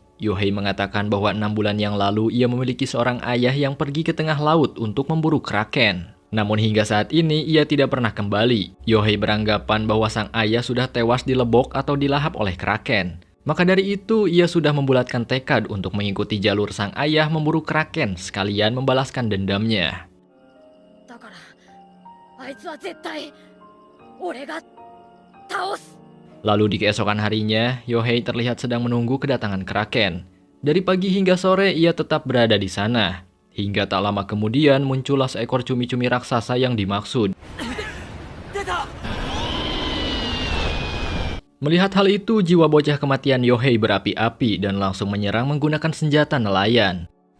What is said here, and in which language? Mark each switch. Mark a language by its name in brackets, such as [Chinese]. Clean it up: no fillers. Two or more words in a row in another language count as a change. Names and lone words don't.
[Indonesian] Yohei mengatakan bahwa 6 bulan yang lalu ia memiliki seorang ayah yang pergi ke tengah laut untuk memburu Kraken. Namun hingga saat ini ia tidak pernah kembali. Yohei beranggapan bahwa sang ayah sudah tewas dilebok atau dilahap oleh Kraken. Maka dari itu ia sudah membulatkan tekad untuk mengikuti jalur sang ayah memburu Kraken sekalian membalaskan dendamnya. [Japanese] だからあいつは絶対俺が倒す。 [Indonesian] Lalu di keesokan harinya, Yohei terlihat sedang menunggu kedatangan Kraken. Dari pagi hingga sore ia tetap berada di sana. Hingga tak lama kemudian muncullah seekor cumi-cumi raksasa yang dimaksud. Melihat hal itu, jiwa bocah kematian Yohei berapi-api dan langsung menyerang menggunakan senjata nelayan.